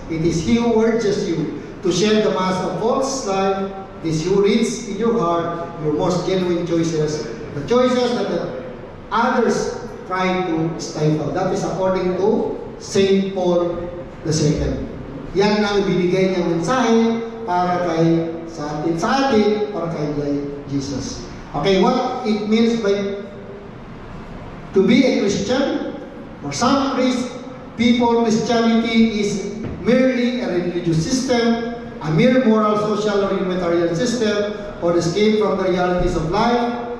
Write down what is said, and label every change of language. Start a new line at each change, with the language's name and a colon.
English: It is He who urges you to shed the mask of false life. It is He who reads in your heart your most genuine choices, the choices that the others try to stifle. That is according to Saint Paul II.
Filipino: Yan ang binigay niyang mensahe para kay sa atin, para kay Jesus.
English: Okay, what it means by to be a Christian? For some people, Christianity is merely a religious system, a mere moral, social, or humanitarian system, or escape from the realities of life.